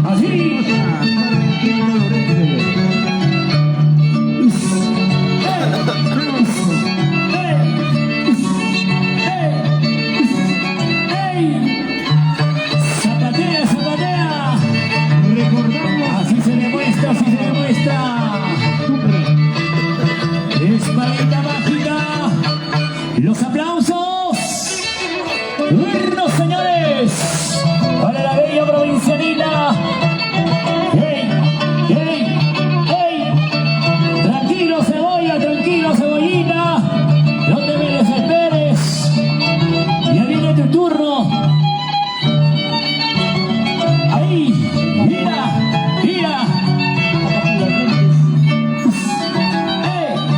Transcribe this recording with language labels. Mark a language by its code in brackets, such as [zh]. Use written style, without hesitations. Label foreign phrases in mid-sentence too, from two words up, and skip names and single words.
[es] Así. Zapatea. Recordamos Así se demuestra. Espadita Mágica. Los aplausos. ¡Bueno, señores! Para la bella provincialina. ¡Ey! ¡Ey! ¡Ey! Tranquilo, cebollita. No te me desesperes. Ya viene tu turno. Ahí. Mira. ¡Ey!